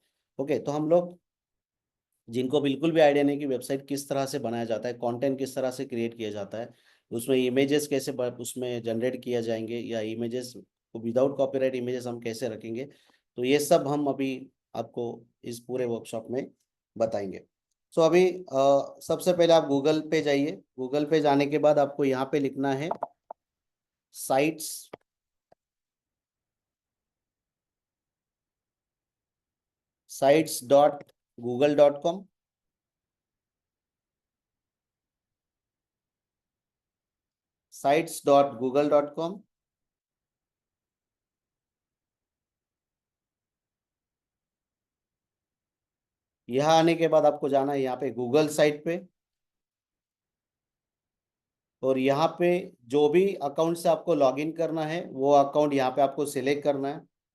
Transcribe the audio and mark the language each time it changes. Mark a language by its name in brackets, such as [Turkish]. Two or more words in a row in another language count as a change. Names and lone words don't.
[Hindi] ओके, तो हम लोग जिनको बिल्कुल भी आइडिया नहीं कि वेबसाइट किस तरह से बनाया जाता है, कंटेंट किस तरह से क्रिएट किया जाता है, उसमें इमेजेस कैसे उसमें जनरेट किया जाएंगे, या इमेजेस को [English] without copyright images [Hindi] हम कैसे रखेंगे, तो ये सब हम अभी आपको इस पूरे वर्कशॉप में बताएंगे। सो अभी सबसे पहले आप गूगल पे जाइए। गूगल पे जाने के बाद आपको यहाँ पे लिखना है साइट्स, sites.google.com। sites.google.com। यहाँ आने के बाद आपको जाना है यहाँ पे गूगल साइट पे, और यहाँ पे जो भी अकाउंट से आपको लॉगिन करना है वो अकाउंट यहाँ पे आपको सिलेक्ट करना है।